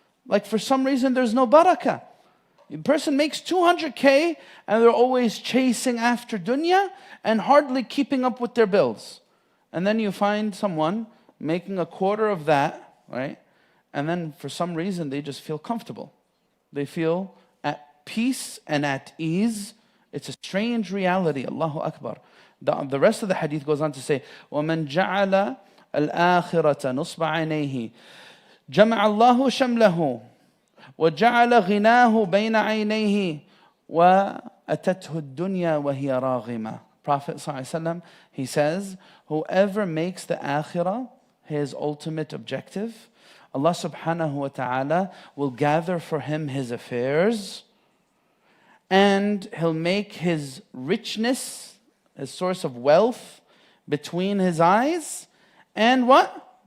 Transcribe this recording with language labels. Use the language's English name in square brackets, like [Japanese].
[English] Like for some reason, there's no barakah. A person makes 200K and they're always chasing after dunya and hardly keeping up with their bills. And then you find someone making a quarter of that, right? And then for some reason, they just feel comfortable. They feel at peace and at ease. It's a strange reality. Allahu Akbar. The rest of the hadith goes on to say, [Arabic] وَمَنْ جَعَلَ الْآخِرَةَ نُصْبَ عَيْنَيْهِ جَمَعَ اللَّهُ شَمْلَهُ وَجَعَلَ غِنَاهُ بَيْنَ عَيْنَيْهِ وَأَتَتْهُ الدُّنْيَا وَهِيَ رَاغِمَةٌ. [English] Prophet ﷺ, he says, whoever makes the akhirah his ultimate objective, Allah subhanahu wa ta'ala will gather for him his affairs, and He'll make his richness, his source of wealth, between his eyes, and what?